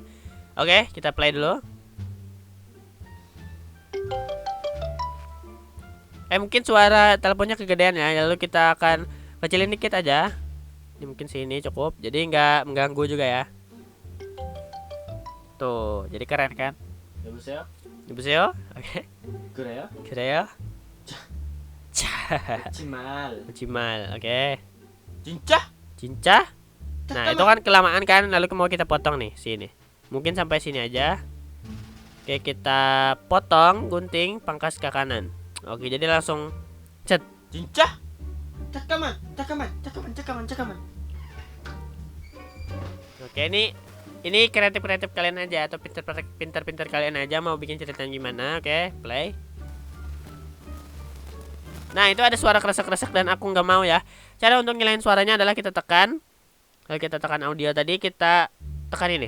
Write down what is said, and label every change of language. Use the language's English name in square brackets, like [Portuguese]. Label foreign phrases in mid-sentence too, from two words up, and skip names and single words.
[Indonesian] Oke, kita play dulu. Mungkin suara teleponnya kegedean ya. Lalu kita akan kecilin dikit aja. Ini mungkin sini cukup. Jadi nggak mengganggu juga ya. Tuh, jadi keren kan? [Korean] 여보세요? 오케이. 그래요? Cimal, oke. Cinca? [Indonesian] Nah, itu kan kelamaan kan, lalu mau kita potong nih sini. Mungkin sampai sini aja. Oke, kita potong, gunting, pangkas ke kanan. Oke, jadi langsung cet. [Korean] 진짜? 잠깐만. [Indonesian] Oke, ini kreatif kalian aja atau pintar kalian aja mau bikin ceritanya gimana. Oke, play. Nah, itu ada suara kresek-kresek dan aku nggak mau ya. Cara untuk ngilangin suaranya adalah kita tekan. Kalau kita tekan audio tadi, kita tekan ini.